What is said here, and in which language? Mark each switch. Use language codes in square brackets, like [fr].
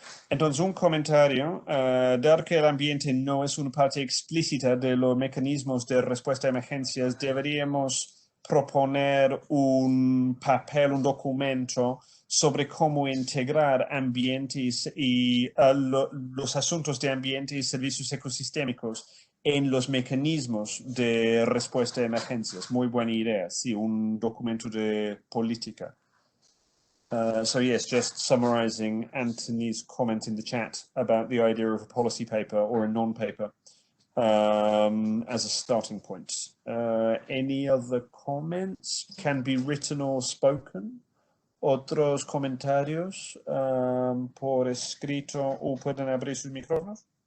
[es] Entonces, un comentario, dado que el ambiente no es una parte explícita de los mecanismos de respuesta a emergencias, deberíamos proponer un papel, un documento sobre cómo integrar ambientes y los asuntos de ambiente y servicios ecosistémicos en los mecanismos de respuesta a emergencias. Muy buena idea, sí, un documento de política. [en] So yes, just summarizing Anthony's comment in the chat about the idea of a policy paper or a non-paper as a starting point. Any other comments? Can be written or spoken. [es] Otros comentarios por escrito o pueden abrir sus micrófonos.